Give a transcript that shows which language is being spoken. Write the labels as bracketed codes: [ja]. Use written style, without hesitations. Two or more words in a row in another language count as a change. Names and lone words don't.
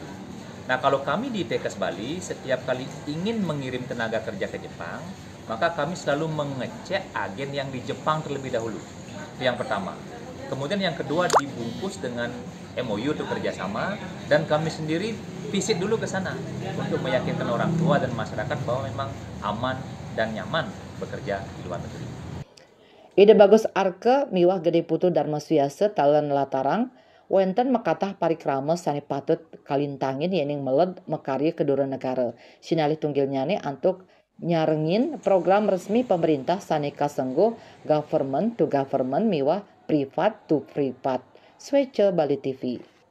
[id] Nah, kalau kami di ITKes Bali, setiap kali ingin mengirim tenaga kerja ke Jepang, maka kami selalu mengecek agen yang di Jepang terlebih dahulu. Itu yang pertama. Kemudian yang kedua, dibungkus dengan MOU untuk kerjasama, dan kami sendiri visit dulu ke sana untuk meyakinkan orang tua dan masyarakat bahwa memang aman dan nyaman bekerja di luar negeri. [ban] Ide bagus arke miwah gede putu Dharma Swiasa talan latarang wenten mekatah parikrama sani patut kalintangin yening meled mekarya kedua negara. Sinalih tunggil nyane antuk nyarengin program resmi pemerintah sani kasenggo [en] government to government [ban] miwah [en] privat to privat. [ban] Swece Bali TV.